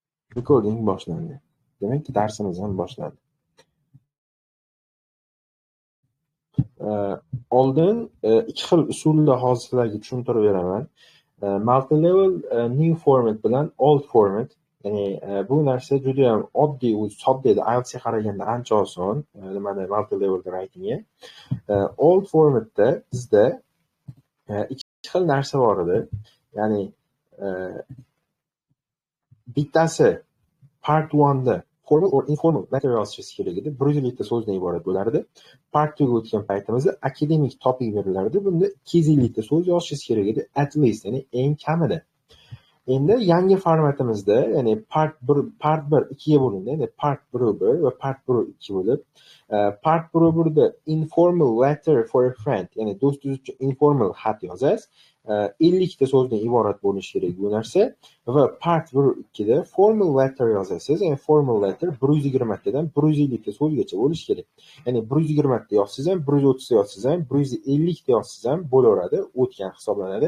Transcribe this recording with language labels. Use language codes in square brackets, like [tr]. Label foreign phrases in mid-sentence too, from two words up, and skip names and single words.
[uz] Recording boshlandi. Demak, darsimiz ham boshlandi. Oldin ikki xil usulda hozir sizlarga tushuntirib beraman. [en] Multi-level new format bilan old format. [uz] Ya'ni bu narsa juda ham oddiy, sodda edi. IELTSga qaraganda ancha oson. Nimada [en] multi-level writingga. [uz] Old formatda bizda ikki xil narsa bor edi. Ya'ni bittasi part 1da [en] formal or informal letter [uz] yozishingiz kerak edi. 150 so'zdan iborat bo'lardi. Part 2ga o'tgan paytimizda akademik topic berilardi. Bunda 250 so'z yozishingiz kerak edi, [en] at least, [uz] ya'ni eng kamida. Endi yangi formatimizda, ya'ni part 1 2ga bo'lindi. Ya'ni part 1 va part 2 bo'lib, [en] part 1da informal letter for a friend, [uz] ya'ni do'stingiz uchun informal xat yozasiz. 50 so'zdan iborat bo'lishi kerak bu narsa va part 1-2da [en] formal letter [uz] yozasiz. Ya'ni [en] formal letter [uz] 120 dan 150 so'zgacha bo'lishi kerak. Ya'ni 120 ta yozsangiz ham, 130 ta yozsangiz ham, 150 ta yozsangiz ham bo'laveradi, o'tgan hisoblanadi.